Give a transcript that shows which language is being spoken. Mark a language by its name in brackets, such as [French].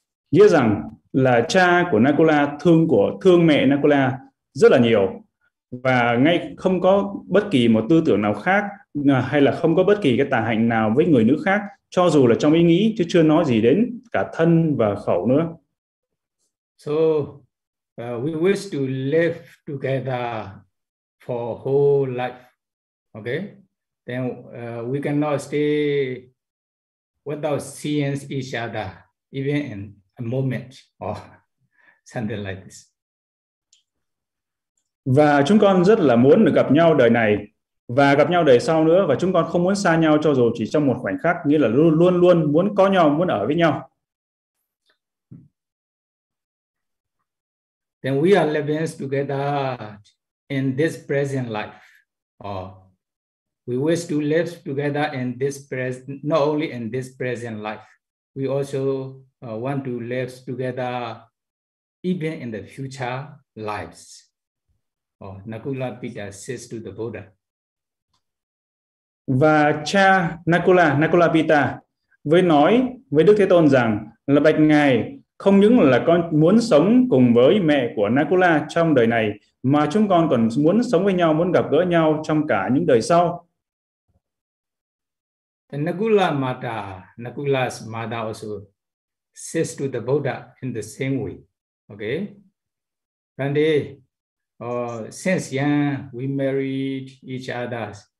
[Vietnamese] Nghĩa rằng là cha của Nakula thương mẹ Nakula rất là nhiều và ngay không có bất kỳ một tư tưởng nào khác hay là không có bất kỳ cái tà hạnh nào với người nữ khác, cho dù là trong ý nghĩ chứ chưa nói gì đến cả thân và khẩu nữa. [English] So we wish to live together for whole life. Okay? Then we cannot stay without seeing each other even in a moment or something like this. [Vietnamese] Và chúng con rất là muốn được gặp nhau đời này và gặp nhau đời sau nữa, và chúng con không muốn xa nhau cho dù chỉ trong một khoảnh khắc, nghĩa là luôn luôn luôn muốn có nhau, muốn ở với nhau. [English] Then we are living together in this present life. Or we wish to live together in this present, not only in this present life. We also want to live together even in the future lives. Or Nakula Pita says to the Buddha. [Vietnamese] Và cha Nakula, Nakula Pita, với nói với Đức Thế Tôn rằng là bạch ngài, không những là con muốn sống cùng với mẹ của Nakula trong đời này, mà chúng con còn muốn sống với nhau, muốn gặp gỡ nhau trong cả những đời sau. [English] The Nakula Mata, Nakula's mother also says to the Buddha in the same way. Okay? Gandhi, since young, we married each other.